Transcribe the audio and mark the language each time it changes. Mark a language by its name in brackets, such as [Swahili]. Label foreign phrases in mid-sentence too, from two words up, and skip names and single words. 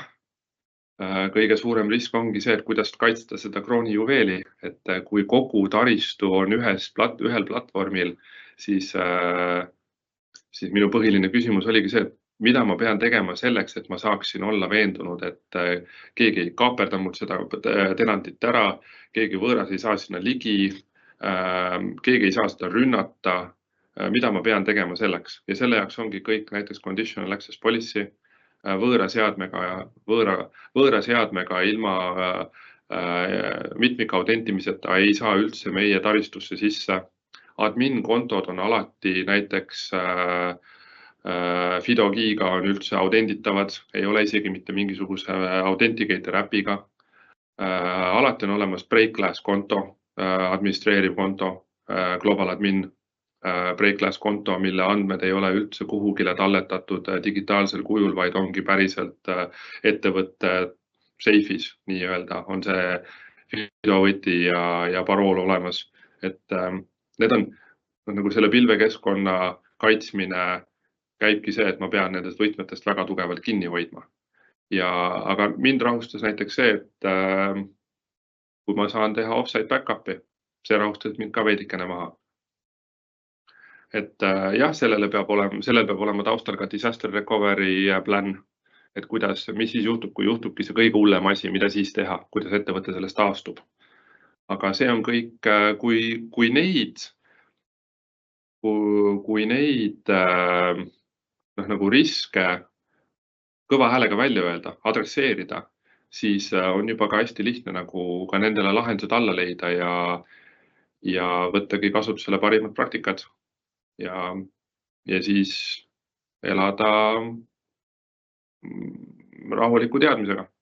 [Estonian] Kõige suurem risk ongi see, et kuidas kaitsta seda kroonijuveeli, et kui kogu taristu on ühel platvormil, siis minu põhiline küsimus oligi see, et mida ma pean tegema selleks, et ma saaksin olla veendunud, et keegi ei kaaperda mul seda tenantit ära, keegi võõras ei saa sinna ligi, keegi ei saa seda rünnata, mida ma pean tegema selleks. Ja selle jaoks ongi kõik näiteks [English] conditional access policy, [Estonian] võõra seadmega ilma mitmikaudentimiseta ei saa üldse meie taristusse sisse. Admin kontod on alati näiteks FidoKey'ga on üldse audenditavad, ei ole isegi mitte mingisuguse Authenticator äpiga. Alati on olemas break-glass konto, administreeriv konto, [English] global admin break-glass [Estonian] konto, mille andmed ei ole üldse kuhugile talletatud digitaalsel kujul, vaid ongi päriselt ettevõtte seifis, nii-öelda on see FidoVõti ja parool olemas. Et need on nagu selle pilvekeskkonna kaitsmine käibki see, et ma pean nendest võtmetest väga tugevalt kinni hoidma. Aga mind rahustas näiteks see, et kui ma saan teha [English] offsite backup'i, [Estonian] see rahustas mind ka veidikene maha. Et jah, sellel peab olema taustal ka [English] disaster recovery plan, [Estonian] et mis siis juhtub, kui juhtubki see kõige hullem asi, mida siis teha, kuidas ettevõte sellest taastub. Aga see on kõik, kui neid nagu riske kõva häälega välja öelda, adresseerida, siis on juba ka hästi lihtne nagu ka nendele lahendused alla leida ja võttagi kasutusele parimad praktikad ja siis elada rahuliku teadmisega.